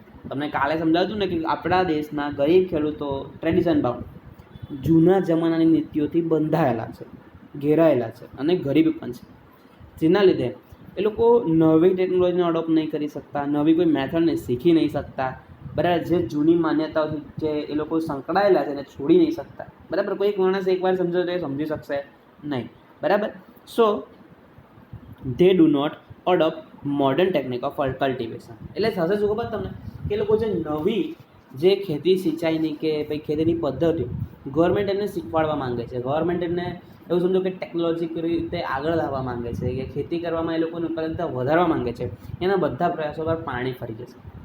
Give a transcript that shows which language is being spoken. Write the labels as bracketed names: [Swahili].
[Gujarati] તમને કાલે સમજાવતું ને કે આપણા દેશના ગરીબ ખેડૂતો ટ્રેડિશન બાઉન્ડ જૂના જમાનાની નીતિઓથી બંધાયેલા છે, ઘેરાયેલા છે અને ગરીબ પણ છે, જેના લીધે એ લોકો નવી ટેકનોલોજીને અડોપ્ટ નહીં કરી શકતા, નવી કોઈ મેથડને શીખી નહીં શકતા, બરાબર. જે જૂની માન્યતાઓથી જે એ લોકો સંકળાયેલા છે એને છોડી નહીં શકતા, બરાબર. કોઈ એક માણસ એકવાર સમજો તો એ સમજી શકશે નહીં, બરાબર. [English] So they do not adopt modern technique of cultivation. [Gujarati] એટલે થશે શું ખબર તમને કે લોકો જે નવી જે ખેતી સિંચાઈની કે ભાઈ ખેતીની પદ્ધતિ ગવર્મેન્ટ એમને શીખવાડવા માંગે છે, ગવર્મેન્ટ એમને એવું સમજો કે ટેકનોલોજીકલ રીતે આગળ લાવવા માંગે છે કે ખેતી કરવામાં એ લોકોની ઉત્પાદનતા વધારવા માંગે છે, એના બધા પ્રયાસો પર પાણી ફરી જશે.